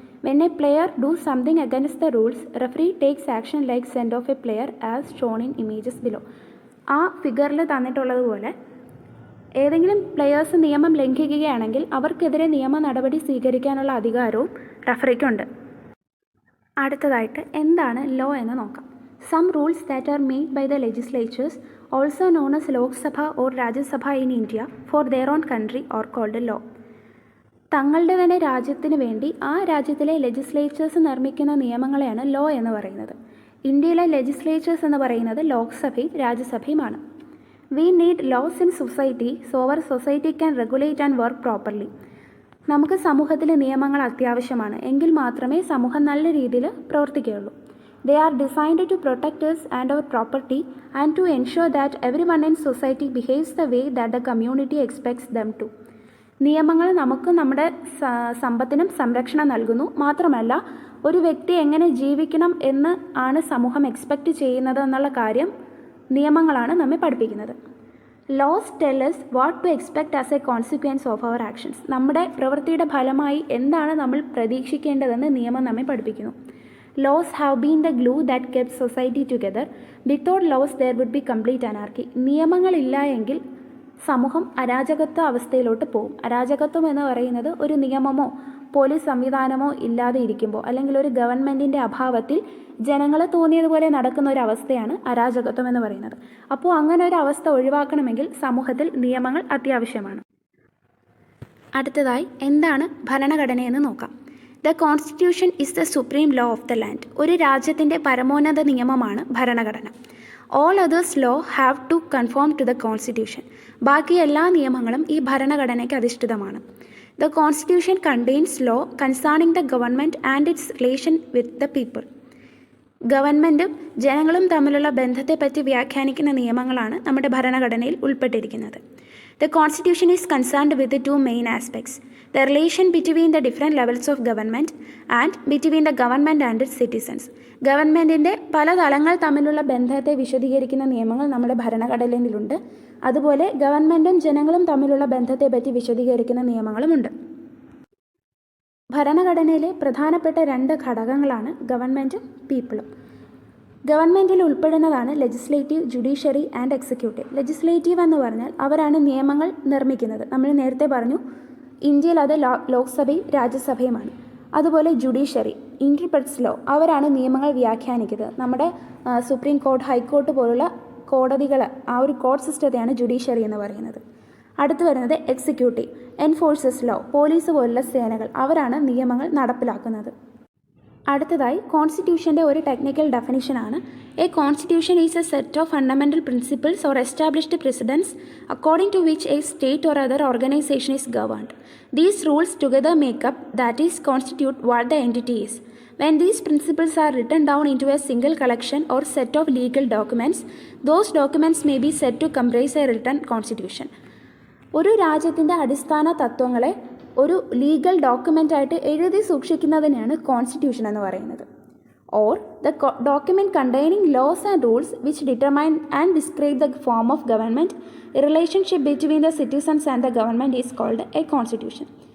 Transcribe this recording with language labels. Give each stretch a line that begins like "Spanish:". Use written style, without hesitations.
English: When a player do something against the rules, referee takes action like send off a player as shown in images below.
Malayalam: ആ ഫിഗറിൽ തന്നിട്ടുള്ളതുപോലെ ഏതെങ്കിലും players നിയമം ലംഘിക്കുകയാണെങ്കിൽ അവർക്കെതിരെ നിയമ നടപടി സ്വീകരിക്കാനുള്ള അധികാരവും റെഫറിക്കുണ്ട്. അടുത്തതായിട്ട് എന്താണ് ലോ എന്ന് നോക്കാം.
English: Some rules that are made by the legislatures, also known as Lok Sabha or Rajya Sabha in India, for their own country are called law.
Malayalam: തങ്ങളുടെ തന്നെ രാജ്യത്തിന് വേണ്ടി ആ രാജ്യത്തിലെ ലെജിസ്ലേച്ചേഴ്സ് നിർമ്മിക്കുന്ന നിയമങ്ങളെയാണ് ലോ എന്ന് പറയുന്നത്. ഇന്ത്യയിലെ ലെജിസ്ലേച്ചേഴ്സ് എന്ന് പറയുന്നത് ലോക്സഭയും രാജ്യസഭയുമാണ്.
English: We need laws in society so our society can regulate and work properly.
Malayalam: നമുക്ക് സമൂഹത്തിലെ നിയമങ്ങൾ അത്യാവശ്യമാണ്, എങ്കിൽ മാത്രമേ സമൂഹം നല്ല രീതിയിൽ പ്രവർത്തിക്കുകയുള്ളൂ.
English: They are designed to protect us and our property and to ensure that everyone in society behaves the way that the community expects them to.
Malayalam: നിയമങ്ങൾ നമുക്ക് നമ്മുടെ സമ്പത്തിനും സംരക്ഷണം നൽകുന്നു. മാത്രമല്ല, ഒരു വ്യക്തി എങ്ങനെ ജീവിക്കണം എന്ന് ആണ് സമൂഹം എക്സ്പെക്റ്റ് ചെയ്യുന്നത് എന്നുള്ള കാര്യം നിയമങ്ങളാണ് നമ്മെ പഠിപ്പിക്കുന്നത്.
English: Laws tell us what to expect as a consequence of our actions.
Malayalam: നമ്മുടെ പ്രവൃത്തിയുടെ ഫലമായി എന്താണ് നമ്മൾ പ്രതീക്ഷിക്കേണ്ടതെന്ന് നിയമം നമ്മെ പഠിപ്പിക്കുന്നു.
English: Laws have been the glue that kept society together. Without laws there would be complete anarchy.
Malayalam: നിയമങ്ങളില്ല എങ്കിൽ സമൂഹം അരാജകത്വ അവസ്ഥയിലോട്ട് പോകും. അരാജകത്വം എന്ന് പറയുന്നത് ഒരു നിയമമോ പോലീസ് സംവിധാനമോ ഇല്ലാതെ ഇരിക്കുമ്പോൾ, അല്ലെങ്കിൽ ഒരു ഗവൺമെൻറ്റിൻ്റെ അഭാവത്തിൽ ജനങ്ങൾ തോന്നിയതുപോലെ നടക്കുന്ന ഒരു അവസ്ഥയാണ് അരാജകത്വം എന്ന് പറയുന്നത്. അപ്പോൾ അങ്ങനെ ഒരു അവസ്ഥ ഒഴിവാക്കണമെങ്കിൽ സമൂഹത്തിൽ നിയമങ്ങൾ അത്യാവശ്യമാണ്. അടുത്തതായി എന്താണ് ഭരണഘടനയെന്ന് നോക്കാം.
English: The constitution is the supreme law of the land.
Malayalam: ഒരു രാജ്യത്തിൻ്റെ പരമോന്നത നിയമമാണ് ഭരണഘടന.
English: All others law have to conform to the constitution.
Malayalam: ബാക്കി എല്ലാ നിയമങ്ങളും ഈ ഭരണഘടനയ്ക്ക് അധിഷ്ഠിതമാണ്.
English: The constitution contains law concerning the government and its relation with the people.
Malayalam: ഗവൺമെൻറ്റും ജനങ്ങളും തമ്മിലുള്ള ബന്ധത്തെപ്പറ്റി വ്യാഖ്യാനിക്കുന്ന നിയമങ്ങളാണ് നമ്മുടെ ഭരണഘടനയിൽ ഉൾപ്പെട്ടിരിക്കുന്നത്.
English: The Constitution is concerned with the two main aspects: the relation between the different levels of government and between the government and its citizens.
Malayalam: ഗവൺമെൻറ്റിൻ്റെ പല തലങ്ങൾ തമ്മിലുള്ള ബന്ധത്തെ വിശദീകരിക്കുന്ന നിയമങ്ങൾ നമ്മുടെ ഭരണഘടനയിലുണ്ട്. അതുപോലെ ഗവൺമെൻറ്റും ജനങ്ങളും തമ്മിലുള്ള ബന്ധത്തെപ്പറ്റി വിശദീകരിക്കുന്ന നിയമങ്ങളുമുണ്ട്. ഭരണഘടനയിലെ പ്രധാനപ്പെട്ട 2 ഘടകങ്ങളാണ് ഗവൺമെൻറ്റും പീപ്പിളും. ഗവൺമെൻറ്റിൽ ഉൾപ്പെടുന്നതാണ് legislative, judiciary and executive. Legislative എന്ന് പറഞ്ഞാൽ അവരാണ് നിയമങ്ങൾ നിർമ്മിക്കുന്നത്. നമ്മൾ നേരത്തെ പറഞ്ഞു, ഇന്ത്യയിൽ അത് ലോക്സഭയും രാജ്യസഭയുമാണ്. അതുപോലെ ജുഡീഷ്യറി,
English: interprets law,
Malayalam: അവരാണ് നിയമങ്ങൾ വ്യാഖ്യാനിക്കുന്നത്. നമ്മുടെ സുപ്രീം കോർട്ട്, ഹൈക്കോർട്ട് പോലുള്ള കോടതികൾ, ആ ഒരു കോർട്ട് സിസ്റ്റത്തെയാണ് ജുഡീഷ്യറി എന്ന് പറയുന്നത്. അടുത്ത് വരുന്നത് എക്സിക്യൂട്ടീവ്,
English: enforces law,
Malayalam: പോലീസ് പോലുള്ള സേനകൾ, അവരാണ് നിയമങ്ങൾ നടപ്പിലാക്കുന്നത്. അടുത്തതായി കോൺസ്റ്റിറ്റ്യൂഷൻ്റെ ഒരു technical ഡെഫിനിഷനാണ്.
English: A constitution is a set of fundamental principles or established precedents according to which a state or other organization is governed. These rules together make up, that is constitute what the entity is. When these principles are written down into a single collection or set of legal documents, those documents may be said to comprise a written constitution.
Malayalam: ഒരു രാജ്യത്തിൻ്റെ അടിസ്ഥാന തത്വങ്ങളെ ഒരു legal ഡോക്യുമെൻ്റായിട്ട് എഴുതി സൂക്ഷിക്കുന്നതിനെയാണ് constitution എന്ന് പറയുന്നത്.
English: Or the document containing laws and rules which determine and describe the form of government, relationship between the citizens and the government is called a constitution.